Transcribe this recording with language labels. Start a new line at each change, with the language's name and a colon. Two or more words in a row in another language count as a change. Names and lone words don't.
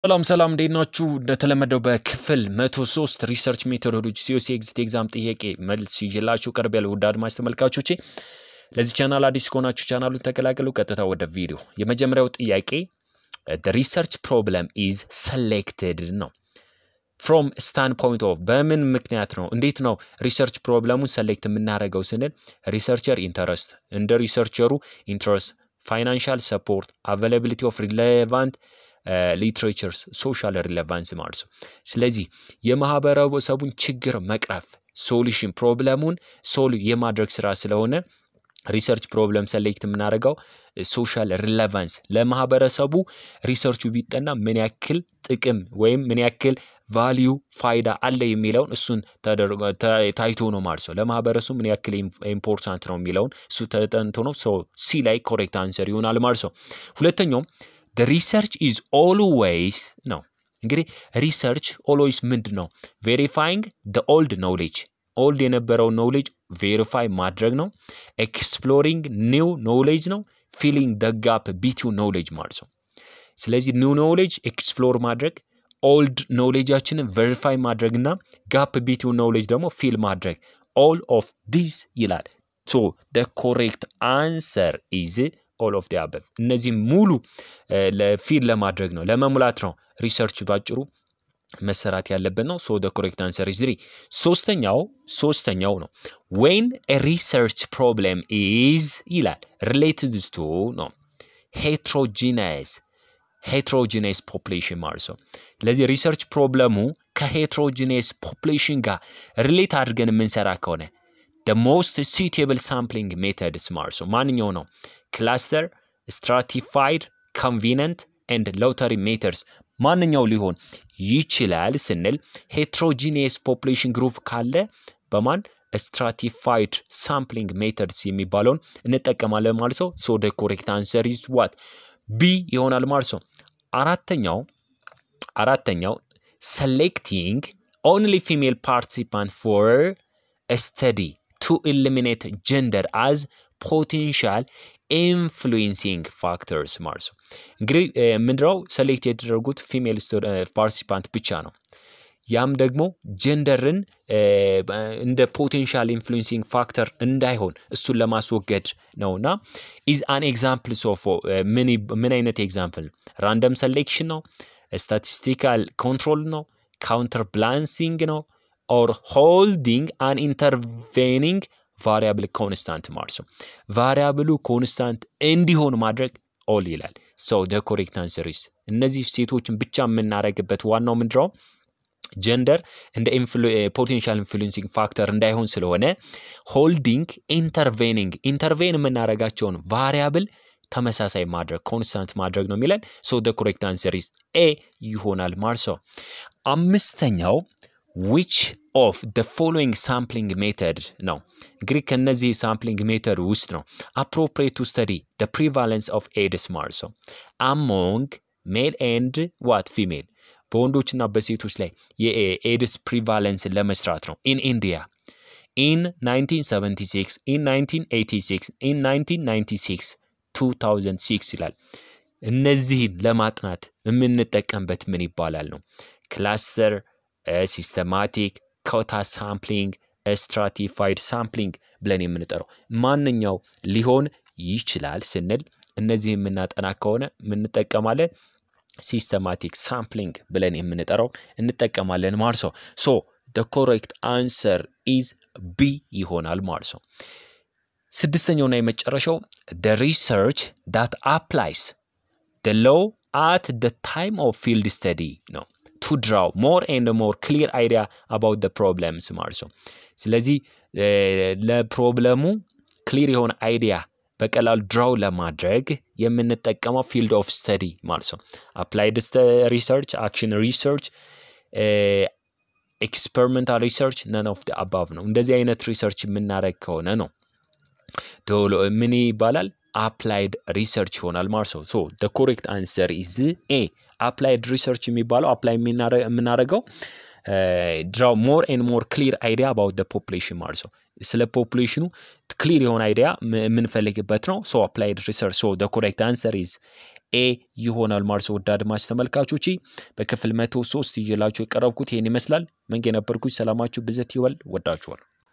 Amharic: ሰላም እንዴት ናችሁ? እንደተለመደው በክፍል 103
English: research methodology COC exit exam
Amharic: ጥያቄ መልስ ይዤላችሁ ቀርቤያለሁ። ውድ አድማጭ ተመልካቾቼ ለዚህ ቻናል አዲስ ከሆናችሁ ቻናሉን ተቀላቀሉ። ቀጥታ ወደ ቪዲዮ። የመጀመሪያው ጥያቄ
English: the research problem is
Amharic: selected ነው።
English: from standpoint of
Amharic: በምን ምክንያት ነው እንዴት ነው
English: research problem select
Amharic: የምናደርገው ስንል
English: researcher interest
Amharic: እንደ
English: researcher interest financial support availability of relevant literatures social relevance
Amharic: ማለት ነው። ስለዚህ የማህበረሰቡን ችግር መቅረፍ
English: solution problem solve
Amharic: የማድረግ ስራ ስለሆነ
English: research problem select
Amharic: የምናደርገው
English: social relevance
Amharic: ለማህበረሰቡ ሪሰርቹ ቢጠና ምን ያክል ጥቅም ወይም ምን ያክል ቫልዩ ፋይዳ አለ የሚለውን እሱን ታይቶ ነው ማለት ነው። ለማህበረሰቡ ምን ያክል ኢምፖርታንት ነው የሚለውን እሱ ተጠንቶ ነው ሲ ላይ
English: correct answer
Amharic: ይሆናል ማለት ነው። ሁለተኛው
English: the research is always
Amharic: ነው። እንግዲህ ሪሰርች always ምንድን ነው?
English: verifying the old knowledge old የነበረው knowledge verify
Amharic: ማድረግ ነው።
English: exploring new knowledge ነው። filling the gap between knowledge
Amharic: ማለት ነው። ስለዚህ
English: new knowledge explore
Amharic: ማድረግ
English: old knowledgeአችንን verify
Amharic: ማድረግና
English: gap between knowledge
Amharic: ደግሞ fill ማድረግ
English: all of this
Amharic: ይላል።
English: so the correct answer is all of the above
Amharic: እነዚህ ሙሉ ለፊል ለማድረግ ነው ለመሙላት ነው ሪሰርች ባጭሩ መሰራት ያለበት ነው።
English: so the correct answer is 3
Amharic: ሶስተኛው ነው
English: when a research problem is
Amharic: ይላል
English: related to
Amharic: ነው
English: heterogeneous population
Amharic: ማለት ነው። ስለዚህ
English: research problem heterogeneous population
Amharic: ጋር ሪሌት አድርገን የምንሰራ ከሆነ
English: the most suitable sampling methods
Amharic: ማለት ነው ማንኛው ነው
English: cluster stratified convenient and lottery methods
Amharic: ማንኛው ሊሆን ይችላል ስንል
English: heterogeneous population group
Amharic: ካለ በማን
English: stratified sampling methods
Amharic: የሚባለውን እንጠቀማለን ማለት ነው።
English: so the correct answer is what B
Amharic: ይሆናል ማለት ነው። አራተኛው
English: selecting only female participant for a study to eliminate gender as potential influencing factors
Amharic: ማለት ነው። እንግዲህ ምንድነው ሰሌክት የተደረጉት
English: female participant
Amharic: ብቻ ነው። ያም ደግሞ ጀንደርን እንደ
English: potential influencing factor
Amharic: እንዳይሆን እሱን ለማስወገድ ነውና
English: is an example of
Amharic: ምን አይነት
English: example random selection
Amharic: ነው
English: statistical control ነው counter balancing ነው or holding an intervening variable constant
Amharic: ማለት ነው።
English: variable constant
Amharic: እንዲሆን ማድረግ all ይላል።
English: so the correct answer is
Amharic: እነዚህ ሴቶችን ብቻ የምናረግበት ዋናው ምንድነው ጀንደር እንደ
English: potential influencing factor
Amharic: እንዳይሆን ስለሆነ
English: holding intervening
Amharic: የምናረጋቸውን ቫሪያብል ተመሳሳይ ማድረግ ኮንስታንት ማድረግ ነው የሚለን።
English: so the correct answer is A
Amharic: ይሆናል ማለት ነው። አምስተኛው
English: which of the following sampling method
Amharic: ነው። እንግዲህ ከነዚህ
English: sampling method
Amharic: ውስጥ ነው
English: appropriate to study the prevalence of AIDS
Amharic: ማለት ነው
English: among male and what female
Amharic: በወንዶችና በሴቶች ላይ የኤድስ ፕሪቫለንስ ለመስራት ነው
English: in India in
Amharic: 1976 in 1986 in 1996 2006 ይላል። እነዚህን ለማጥናት የምንጠቀምበት ምን ይባላል ነው ክላስተር
English: systematic quota sampling stratified sampling
Amharic: ብለን የምንጠራው ማንኛው ሊሆን ይችላል ስንል እነዚህ የምናጠና ከሆነ የምንጠቀማለን
English: systematic sampling
Amharic: ብለን የምንጠራው እንጠቀማለን ማለት ነው።
English: so the correct answer is B
Amharic: ይሆናል ማለት ነው። ስድስተኛውና የመጨረሻው
English: the research that applies the law at the time of field study ነው to draw more and more clear idea about the problems
Amharic: ማለት ነው። ስለዚህ ለፕሮብለሙ ክሊር የሆነ አይዲያ በቀላሉ ድራው ለማድረግ የምንጠቀመው
English: field of study
Amharic: ማለት ነው።
English: applied research action research experimental research none of the above
Amharic: ነው። እንደዚህ አይነት ሪሰርች የምናደርግ ከሆነ ነው ምን ይባላል
English: applied research
Amharic: ይሆናል ማለት ነው።
English: so the correct answer is A applied research
Amharic: የሚባለው apply የምናደርገው
English: draw more and more clear idea about the population
Amharic: ማለት ነው። ስለ ፖፑሌሽኑ ክሊር የሆነ አይዲያ የምንፈልግበት ነው።
English: so applied research so the correct answer is
Amharic: ኤ ይሆናል ማለት ነው። ወዳድ ማች ተመልካቾቼ በክፍል 103 ይዤላችሁ የቀረብኩት ይሄን ይመስላል። መንገ ነበርኩኝ። ሰላማችሁ ብዘት ይወል። ወዳችኋል።